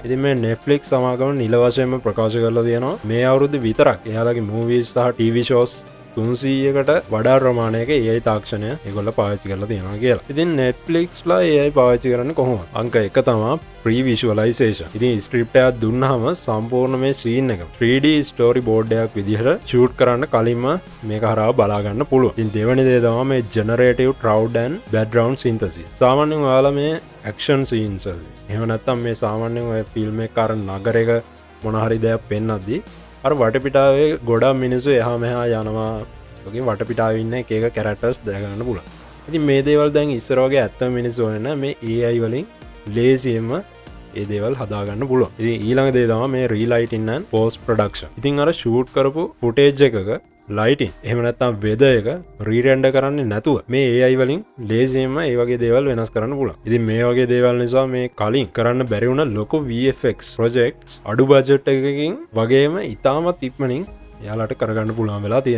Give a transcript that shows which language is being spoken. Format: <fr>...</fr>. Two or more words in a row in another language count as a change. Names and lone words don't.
<si>ඉතින් මේ Netflix සමාගම නිල වශයෙන්ම ප්‍රකාශ කරලා තියෙනවා මේ අවුරුද්දේ විතරක් එයාලගේ movies සහ</si> <en>TV shows</en> <si>300කට වඩා ප්‍රමාණයක AI තාක්ෂණය ඒගොල්ලෝ පාවිච්චි කරලා තියෙනවා කියලා. ඉතින් Netflix ලා AI පාවිච්චි කරන්නේ කොහොමද? අංක 1 තමයි pre-visualization. ඉතින් ස්ක්‍රිප්ට් එකක් දුන්නාම සම්පූර්ණ මේ scene එක</si> <en>3D story board</en> <si>එකක් විදිහට shoot කරන්න කලින්ම මේක හරහා බලා ගන්න පුළුවන්. ඉතින් දෙවෙනි දේ තමයි මේ</si> <en>generative crowd and background synthesis.</en> <si>සාමාන්‍යයෙන් ඔයාලා මේ</si> <en>action scenes</en> <si>වල එහෙම නැත්නම් මේ සාමාන්‍යයෙන් ඔය ෆිල්ම් එක අර නගරයක මොන හරි දෙයක් පෙන්නද්දී අර වටපිටාවේ ගොඩක් මිනිස්සු එහා මෙහා යනවා වගේ වටපිටාවේ ඉන්න එක එක කැරක්ටර්ස් දැක ගන්න පුළුවන්. ඉතින් මේ දේවල් දැන් ඉස්සර වගේ ඇත්තම මිනිස්සු ඕනේ නැහැ. මේ AI වලින් ලේසියෙන්ම ඒ දේවල් හදා ගන්න පුළුවන්. ඉතින් ඊළඟ දේ තමයි මේ</si> <en>relighting and post production.</en> <si>ඉතින් අර shoot කරපු footage එකක ලයිටින් එහෙම නැත්නම් වෙදර් එක රීරෙන්ඩර් කරන්නේ නැතුව මේ AI වලින් ලේසියෙන්ම ඒ වගේ දේවල් වෙනස් කරන්න පුළුවන්. ඉතින් මේ වගේ දේවල් නිසා මේ කලින් කරන්න බැරි වුණ ලොකු</si> <en>VFX projects</en> <si>අඩු බජට් එකකින් වගේම ඉතාමත් ඉක්මනින් යාලට කරගන්න පුළුවන් වෙලා තියෙන.</si>